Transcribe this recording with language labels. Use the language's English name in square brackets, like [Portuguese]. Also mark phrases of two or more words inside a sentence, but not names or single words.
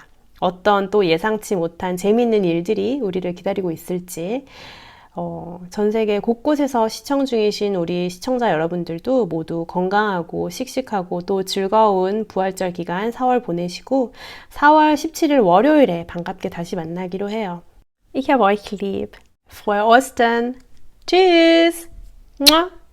[Korean] 어떤 또 예상치 못한 재미있는 일들이 우리를 기다리고 있을지. 전 세계 곳곳에서 시청 중이신 우리 시청자 여러분들도 모두 건강하고 씩씩하고 또 즐거운 부활절 기간 4월 보내시고 4월 17일 월요일에 반갑게 다시 만나기로 해요. [German] Ich hab euch lieb. Frohe Ostern. Tschüss. Mua.